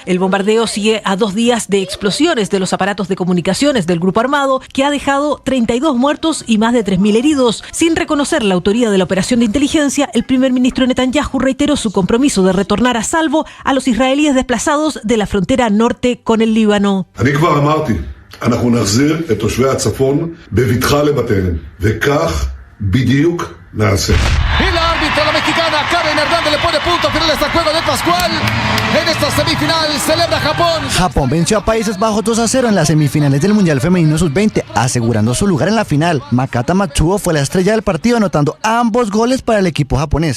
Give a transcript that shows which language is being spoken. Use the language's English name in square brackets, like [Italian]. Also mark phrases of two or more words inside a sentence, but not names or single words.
[Spanish] El bombardeo sigue a 2 días de explosiones de los aparatos de comunicaciones del grupo armado, que ha dejado 32 muertos y más de 3.000 heridos. Sin reconocer la autoría de la operación de inteligencia, el primer ministro Netanyahu reiteró su compromiso de retornar a salvo a los israelíes desplazados de la frontera norte con el Líbano. [Hebrew] אנחנו נחזיר את תושבי הצפון בבטחה לבתיהם, וכך בדיוק נעשה. [Spanish] Y la árbitra, la mexicana Karen Hernández, le pone punto final a este juego de Pascual. En esta semifinal celebra Japón. Japón venció a Países Bajos 2-0 en las semifinales del Mundial Femenino Sub-20, asegurando su lugar en la final. Makata Matsuo fue la estrella del partido, anotando ambos goles para el equipo japonés.